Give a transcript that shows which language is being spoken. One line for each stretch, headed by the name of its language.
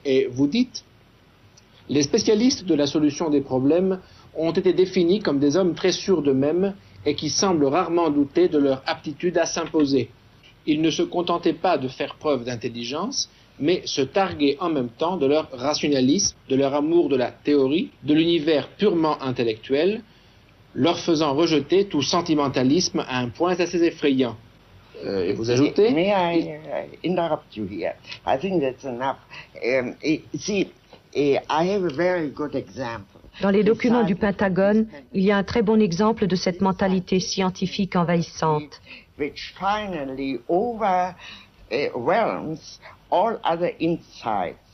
French: Et vous dites, les spécialistes de la solution des problèmes ont été définis comme des hommes très sûrs d'eux-mêmes et qui semblent rarement douter de leur aptitude à s'imposer. Ils ne se contentaient pas de faire preuve d'intelligence, mais se targuaient en même temps de leur rationalisme, de leur amour de la théorie, de l'univers purement intellectuel, leur faisant rejeter tout sentimentalisme à un point assez effrayant. Et vous ajoutez...
English: May I interrupt you here? I think that's enough. I have a very good example.
French: Dans les documents du Pentagone, il y a un très bon exemple de cette mentalité scientifique envahissante.
English: Which finally overwhelms all other insights.